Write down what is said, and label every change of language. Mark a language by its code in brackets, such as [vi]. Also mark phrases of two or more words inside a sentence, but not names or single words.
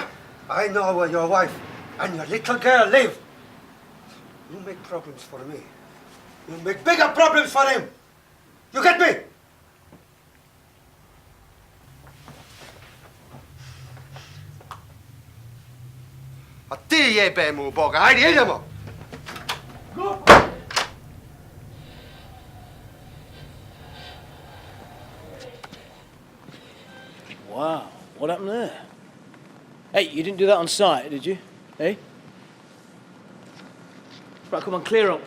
[en] I know where your wife and your little girl live. You make problems for me. You make bigger problems for him. You get me? [hr] A ti jebem u Boga. Ajde, idemo. [en] Go! Wow, what happened there? Hey, you didn't do that on site, did you? Hey? Right, come on, clear up.